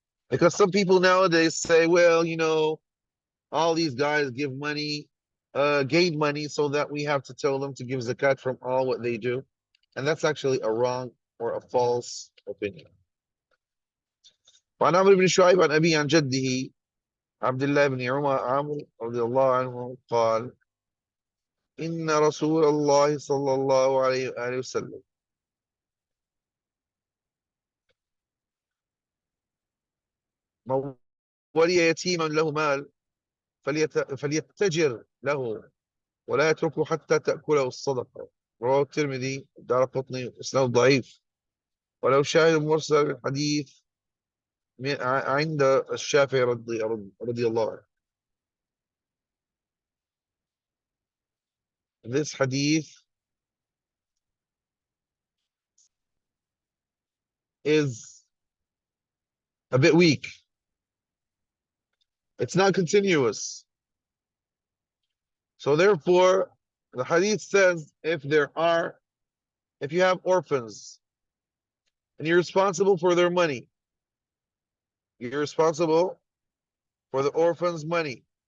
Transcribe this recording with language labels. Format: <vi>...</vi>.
<en>Because some people nowadays say, well, all these guys give money, gain money, so that we have to tell them to give zakat from all what they do. And that's actually a wrong or a false opinion.</en> <ar>وعن عمرو بن شعيب عن أبي عن جده عبد الله بن عمرو رضي الله عنه قال إن رسول الله صلى الله عليه وآله وسلم من ولي يتيما له مال فليتجر له ولا يتركه حتى تأكله الصدقة. رواه الترمذي الدارقطني إسناده ضعيف ولو شاهد مرسل الحديث عند الشافعي رضي الله عنه.</ar> <en>This hadith is a bit weak. It's not continuous. So therefore, the hadith says if you have orphans and you're responsible for their money, you're responsible for the orphans' money.</en>